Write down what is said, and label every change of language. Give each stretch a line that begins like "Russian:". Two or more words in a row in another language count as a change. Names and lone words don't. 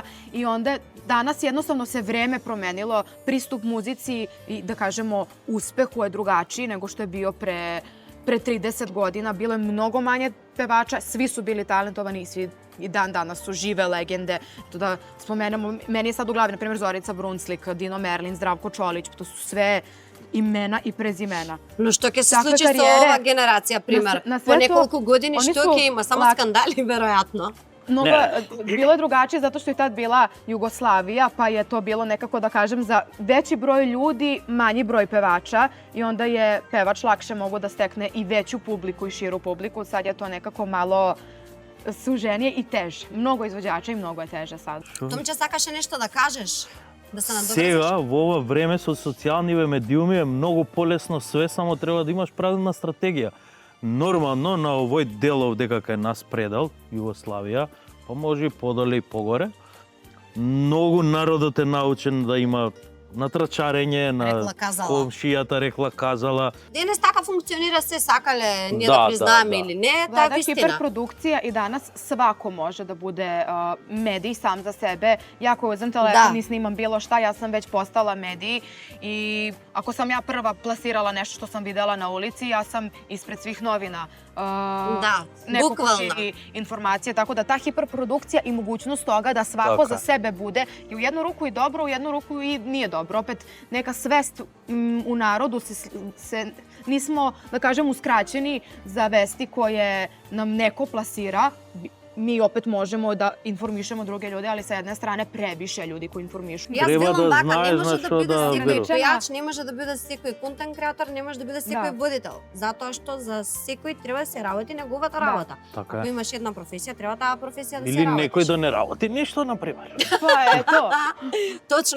Serbian: I onda danas jednostavno se vreme promenilo, pristup muzici i da kažemo uspehu je drugačiji nego što je bio pre 30 godina. Bilo je mnogo manje pevača, svi su bili talentovani i svi i dan danas su žive legende. To da spomenemo, meni je sad u glavi, na primjer, Zorica Brunslik, Dino Merlin, Zdravko Čolić, to su sve imena i prezimena.
Macedonian: Но што ќе се Таква случи со кариера, ова генерација, пример? на По свето, неколку години
Serbian: они
Macedonian: што
Serbian: су
Macedonian: ќе има? Само скандали, веројатно.
Serbian: Bilo je drugačije zato što je tad bila Jugoslavija, pa je to bilo nekako, da kažem, za veći broj ljudi, manji broj pevača i onda je pevač lakše mogo da stekne i veću publiku i širu publiku. Sad je to nekako malo suženije i teže. Mnogo izvođača i mnogo je teže sad.
Macedonian: Томче, сакаше нешто да кажеш? Да се надогразиш? Сега, во ова време со социјалниве медиуми е многу полесно све, само треба да имаш правилна стратегија. Нормално на овој дел овде како е нас предел, Југославија, па може и подоле и погоре, многу народот е научен да има натрачарење на Рекла казала. комшијата, рекла казала. Денес така функционира се, сакале ние Да, да признаеме да. или не, таа
Serbian: Da,
Macedonian: вистина.
Serbian: hiperprodukcija i danas svako može da bude medij sam za sebe. Ja ako uzem telefon i snimam bilo šta, ja sam već postala medij i ako sam ja prva plasirala nešto što sam videla na ulici, ja sam ispred svih novina. Da, neko bukvalno. ko širi informacije, tako da ta hiperprodukcija i mogućnost toga da svako Tako. za sebe bude i u jednu ruku i dobro, u jednu ruku i nije dobro. Opet neka svest u narodu nismo, da kažem, uskraćeni za vesti koje nam neko plasira. Mi opet možemo da informišemo druge ljude, ali sa jedne strane previše ljudi koji informišu.
Macedonian: Јас Треба велам да вака, знаеш не може на да што биде да секој веруваш. пејач, не може да биде секој контент креатор, не може да биде секој Да. водител. Затоа што за секој треба да се работи неговата Да. работа. Така Ако е. имаш една професија, треба таа професија да се Или работиш. некој да не работи ништо, например.
Serbian: Pa eto.
Macedonian: Точно.